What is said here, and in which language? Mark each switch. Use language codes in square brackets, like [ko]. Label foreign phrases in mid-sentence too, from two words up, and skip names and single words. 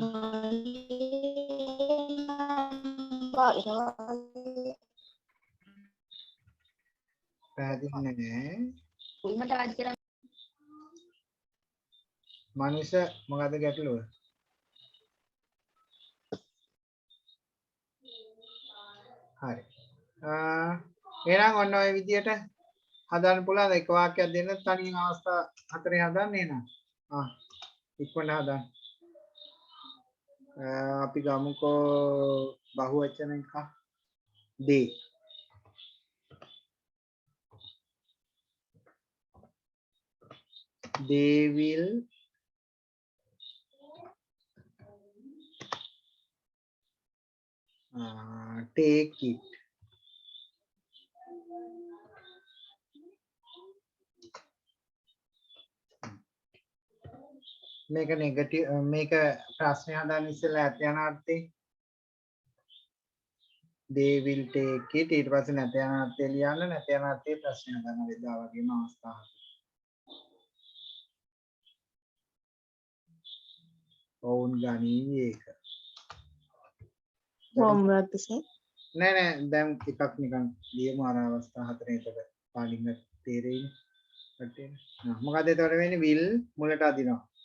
[si] පැහැදිලි නැහැ මනුෂ්‍ය මොකද්ද ගැටලුව හරි එහෙනම් ඔන්න ඔය විදියට හදන්න පුළුවන් එක වාක්‍යයක් දෙන්න තනියෙන් අවස්ථා හතරේ හදන්න එහෙනම් ඉක්මනට හදන්න අපි ගමුකෝ බහුවචන එක [en] they they will take it. [si] මේක නෙගටිව් මේක ප්‍රශ්නේ හදාන්න ඉස්සෙල්ලා ඇත යන අර්ථේ [en] they will take it [si] ඊට පස්සේ නැත යන අර්ථය ලියන්න නැත යන අර්ථයේ ප්‍රශ්නේ හදන්න වෙලා වගේම අවස්ථා ඔවුන් ගනීවි ඒක [en] homework සර් [si] නෑ නෑ දැන් එකක් නිකන් ලියමු අර අවස්ථා හතරේ එතකොට පාඩින් තේරෙයිනේ කට්ටියට මොකද එතකොට වෙන්නේ will මුලට අදිනවා